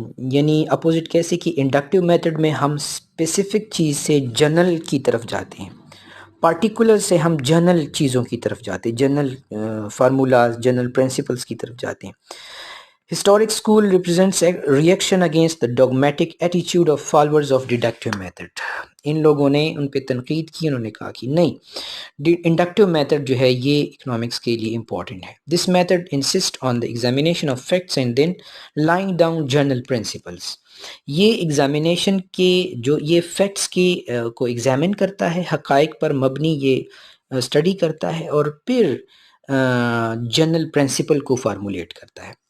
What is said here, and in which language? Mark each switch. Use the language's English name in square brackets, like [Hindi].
[Urdu] یعنی اپوزٹ کیسے کہ انڈکٹیو میتھڈ میں ہم اسپیسیفک چیز سے جنرل کی طرف جاتے ہیں، پارٹیکولر سے ہم جنرل چیزوں کی طرف جاتے ہیں، جنرل فارمولاز، جنرل پرنسپلز کی طرف جاتے ہیں. [English] Historic school represents a reaction against the dogmatic attitude of followers of deductive method. [Urdu] ان لوگوں نے ان پہ تنقید کی، انہوں نے کہا کہ نہیں، انڈکٹیو میتھڈ جو ہے یہ اکنامکس کے لیے امپورٹنٹ ہے. [English] This method insist on the examination of facts and then laying down general principles. [Urdu] یہ ایگزامینیشن کے جو یہ فیکٹس کی کو ایگزامن کرتا ہے، حقائق پر مبنی یہ اسٹڈی کرتا ہے، اور پھر جنرل پرنسپل کو فارمولیٹ کرتا ہے.